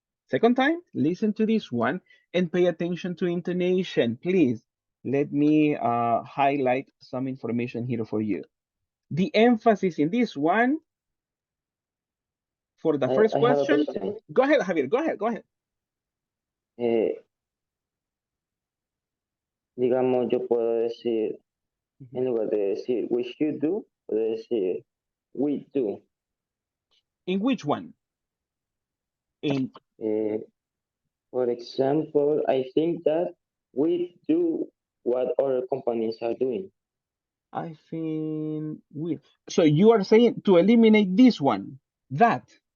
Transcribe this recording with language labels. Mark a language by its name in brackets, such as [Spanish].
[English] Second time, listen to this one and pay attention to intonation. Please, let me highlight some information here for you. The emphasis in this one, for the first question, go ahead, Javier, go ahead. [Spanish] Digamos, yo puedo decir, en lugar de decir [English] we should do, [Spanish] puedo decir [English] we do. In which one? For example, I think that we do what other companies are doing. I think we. So you are saying to eliminate this one, that.